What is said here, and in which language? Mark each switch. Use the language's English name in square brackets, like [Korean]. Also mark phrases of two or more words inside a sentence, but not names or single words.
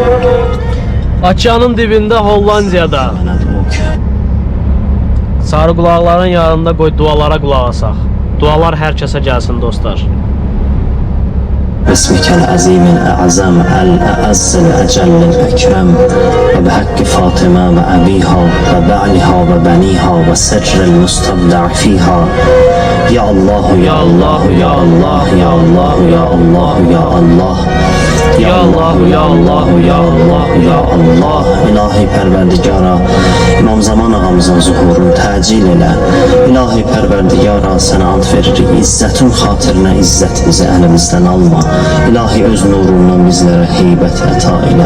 [Azerbaijani] Okeanın dibində Hollandiyada. Sarı qulaqların yanında qoy dualara qulaq asaq. Dualar hər kəsə gəlsin dostlar. [Arabic] باسمك العظيم الأعظم الأعز الأجل الأكرم وبحق فاطمة وأبيها وبعلها وبنيها وسر المستودع فيها يا الله يا الله يا الله يا الله يا الله يا الله يا الله يا الله يا الله يا الله. [Azerbaijani] İlahi Pərverdigara, İmam Zaman ağamızın zuhurunu təcil elə. İlahi Pərverdigara, sənə ant veririk. İzzətin xatirinə izzətimizi əlimizdən alma. İlahi öz nurundan bizlərə heybət əta elə.